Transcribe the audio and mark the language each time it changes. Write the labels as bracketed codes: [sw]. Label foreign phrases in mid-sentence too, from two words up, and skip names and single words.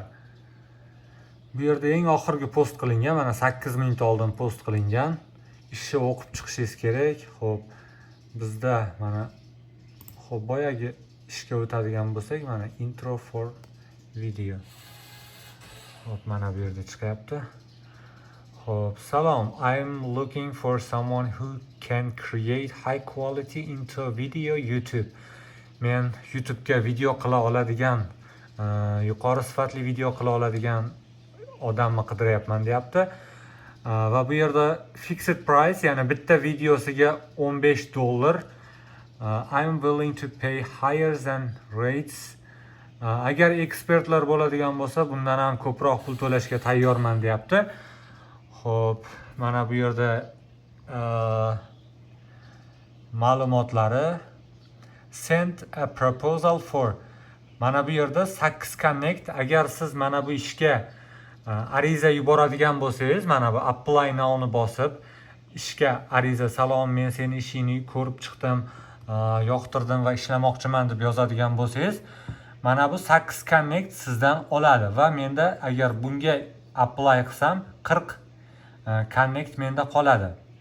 [uz] Bu yerda eng oxirgi post qilingan, mana 8 minut oldin post qilingan. Ishni o'qib chiqishingiz kerak. Xo'p, bizda mana boyagi ishga o'tadigan bo'lsak, mana [en] intro for video. [uz] Xo'p, mana bu yerda chiqyapti. Xo'p, salom. [en] I'm looking for someone who can create high quality into video YouTube. [uz] Men YouTube'ga video qila oladigan, yuqori sifatli video qila oladigan odamni qidiryapman deyapti. Va bu yerda [en] fixed price, [uz] ya'ni bitta videosiga $15. [en] I'm willing to pay higher than rates. [uz] Agar ekspertlar bo'ladigan bo'lsa, bundan ham ko'proq pul to'lashga tayyorman deyapti. Xo'p, mana bu yerda ma'lumotlari [en] send a proposal for. [uz] Mana bu yerda 8 connect. Agar siz mana bu ishga ariza yuboradigan bo'lsangiz, mana bu [en] apply now'ni [uz] bosib, ishga ariza, salom, men seni ishingni ko'rib chiqdim, yoqtirdim va ishlamoqchiman deb yozadigan bo'lsangiz, mana bu 8 connect sizdan oladi va menda agar bunga apply qilsam 40 connect menda qoladi.